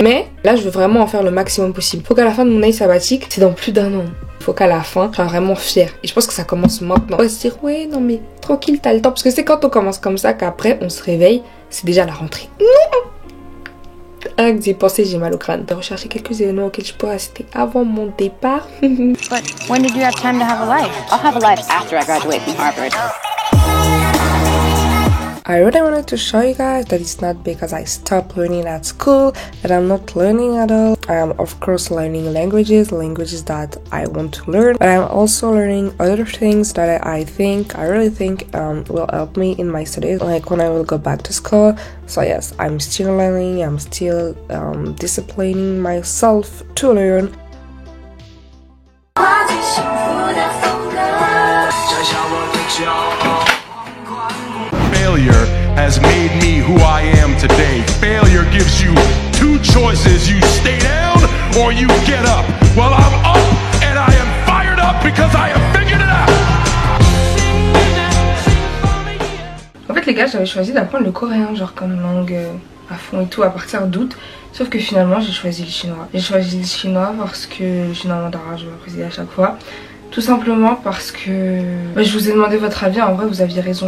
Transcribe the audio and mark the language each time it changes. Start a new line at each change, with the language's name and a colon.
French: Mais là je veux vraiment en faire le maximum possible. Faut qu'à la fin de mon année sabbatique, c'est dans plus d'1 an. Faut qu'à la fin, je sois vraiment fière. Et je pense que ça commence maintenant. On va se dire, ouais, non mais tranquille, t'as le temps. Parce que c'est quand on commence comme ça qu'après on se réveille, c'est déjà la rentrée. Rien que d'y penser, j'ai mal au crâne. De rechercher quelques événements auxquels je pourrais assister avant mon départ.
English: But when did you have time to have a life? I'll have a life after I graduate from Harvard. I really wanted to show you guys that it's not because I stopped learning at school that I'm not learning at all. I am of course learning languages that I want to learn, but I'm also learning other things that I really think will help me in my studies, like when I will go back to school. So yes, I'm still learning, I'm still disciplining myself to learn. Failure has made me who I am today. Failure gives you two choices. You stay down or you get up. Well, I'm up and I am fired up because I have figured it out.
French: En fait les gars, j'avais choisi d'apprendre le coréen genre comme langue à fond et tout à partir d'août. Sauf que finalement j'ai choisi le chinois. J'ai choisi le chinois parce que le chinois mandarin je vais préciser à chaque fois. Tout simplement parce que je vous ai demandé votre avis, en vrai vous aviez raison.